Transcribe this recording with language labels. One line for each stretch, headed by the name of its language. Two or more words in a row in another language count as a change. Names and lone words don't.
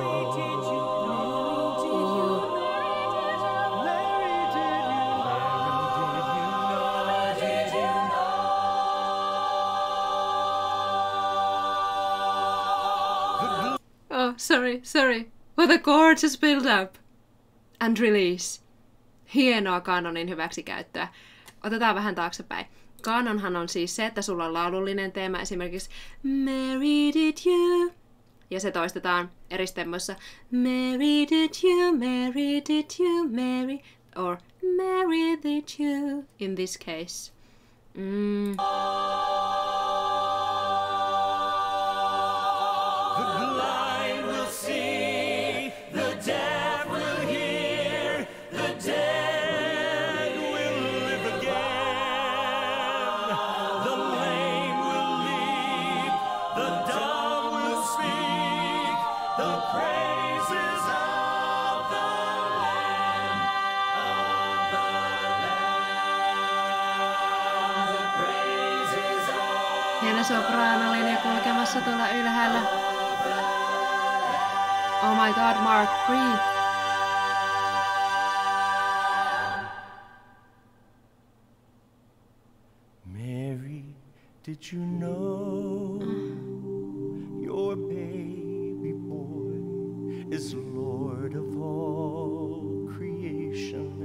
English: Oh, sorry. What a gorgeous build-up! And release.
Finnish: Hienoa kanonin hyväksikäyttöä. Otetaan vähän taaksepäin. Kanonhan on siis se, että sulla on laulullinen teema, esimerkiksi
English: Mary did you.
Finnish: Ja se toistetaan eri stemmoissa.
English: Mary did you, Mary did you, Mary. Or Mary did you, in this case. The blind will see, the deaf will hear, the dead will live again. The lame will leap, the dumb will speak, the praises of the Lamb, the praises of
Finnish: Hieno sopraanolinja kulkemassa tuolla ylhäällä.
English: Oh my god, Mark, breathe. Mary, did you know your baby boy is Lord of all creation?